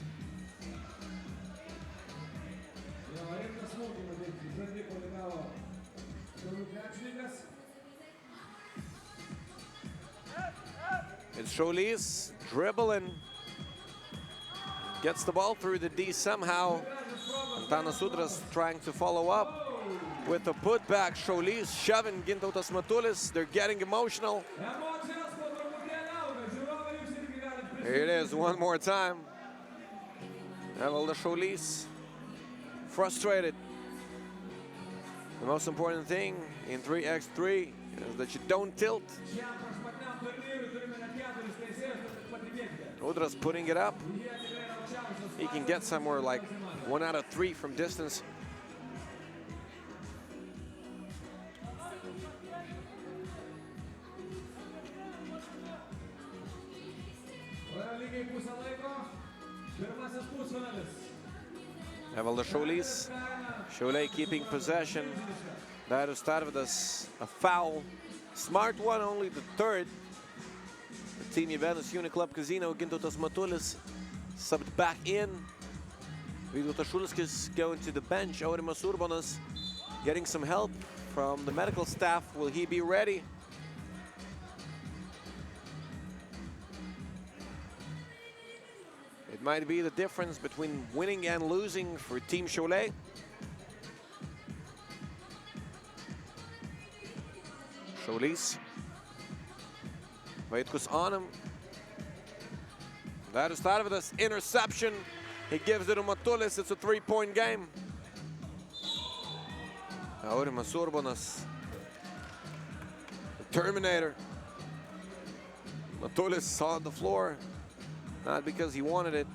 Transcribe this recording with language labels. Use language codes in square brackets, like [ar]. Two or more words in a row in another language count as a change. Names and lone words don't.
[en] It's Šaulys dribbling. Gets the ball through the D somehow. Antanas Udras trying to follow up with a putback. Šaulys shoving Gintautas Matulis. They're getting emotional. Here it is one more time. Evaldas Šaulys frustrated. The most important thing in 3x3 is that you don't tilt. Udras putting it up. He can get somewhere like 1 out of 3 from distance. Evaldas Šaulys. Šiauliai keeping possession. Darius Tarvydas, a foul. Smart one, only the third. The Team Juventus Uniclub Casino, Gintautas Matulis subbed back in. Vytautas Šulskis going to the bench. Aurimas Urbanas getting some help from the medical staff. Will he be ready? It might be the difference between winning and losing for Team Šiauliai. Šaulys. Vaitkus on him. Darius Tarvydas, interception. He gives it to Matulis. It's a 3-point game. Aurimas Urbanas, the Terminator. Matulis saw the floor, not because he wanted it.